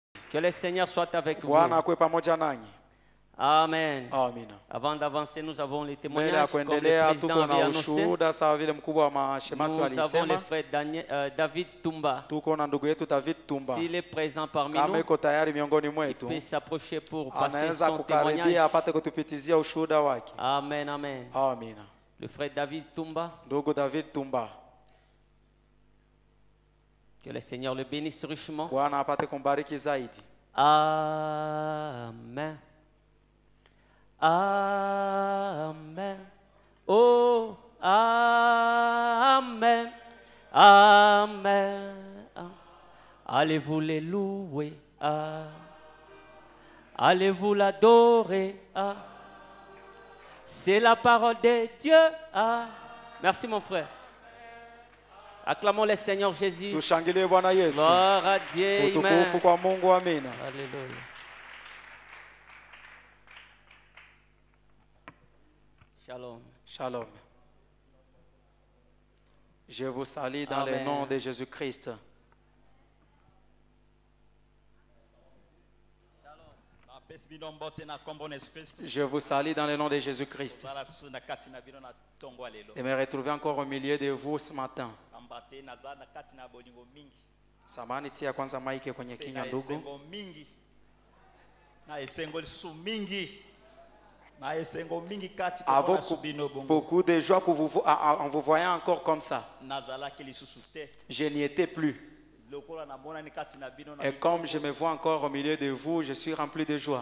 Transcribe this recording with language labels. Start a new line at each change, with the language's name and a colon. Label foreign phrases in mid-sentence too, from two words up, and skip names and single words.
French: Que le Seigneur soit avec vous.
Swahili: Bwana akuwe pamoja nanyi.
French: Amen.
Swahili: Amina.
French: Avant d'avancer, nous avons les
Swahili: Mbele
French: témoignages
Swahili: ya
French: comme le
Swahili: kuendelea
French: président
Swahili: tuko na
French: avait annoncé.
Swahili: ushuhuda sawa vile mkubwa wa mashemasi
French: Nous avons le
Swahili: walisema.
French: frère David Tumba.
Swahili: Tuko na ndugu yetu David Tumba.
French: S'il est présent parmi
Swahili: Kama
French: nous,
Swahili: iko tayari miongoni
French: il
Swahili: mwetu,
French: peut s'approcher pour passer
Swahili: anaweza
French: son témoignage.
Swahili: kukaribia apate kutupitizia ushuhuda wake.
French: Amen, amen.
Swahili: Amina.
French: Le frère David Tumba,
Swahili: Ndugu David Tumba,
French: que le Seigneur le bénisse richement.
Swahili: Bwana apate kumbariki zaidi.
French: Amen. Amen. Oh, Amen. Amen. Allez-vous les louer. Allez-vous l'adorer. C'est la parole de Dieu. Merci mon frère. Acclamons le Seigneur Jésus.
Swahili: Tushangilie Bwana Yesu.
French: Gloire à Dieu.
Swahili: Utukufu kwa Mungu, amina.
French: Alléluia. Shalom. Shalom. Je vous salue dans le nom de Jésus-Christ. Je vous salue dans le nom de Jésus-Christ. Et me retrouver encore au milieu de vous ce matin.
Swahili: Samani tia kwanza maiki kwenye kinywa ndugu.
French: Avec beaucoup de joie en vous voyant encore comme ça. Je n'y étais plus. Et comme je me vois encore au milieu de vous, je suis rempli de joie.